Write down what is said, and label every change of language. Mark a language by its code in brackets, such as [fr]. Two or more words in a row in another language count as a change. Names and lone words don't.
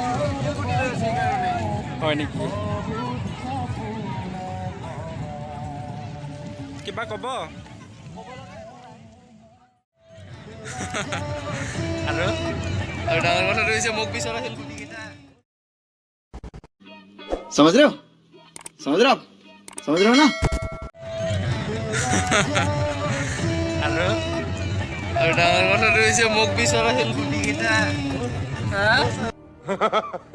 [as] হয় নেকি? কিবা ক'ব? আৰু ডাঙৰ কথাটো হৈছে মোক বিচৰা শিলগুটি কেইটা। [hi] समझ रहे हो समझ रहे हो ना। [as] আৰু ডাঙৰ কথাটো হৈছে মোক বিচৰা শিলগুটি কেইটা।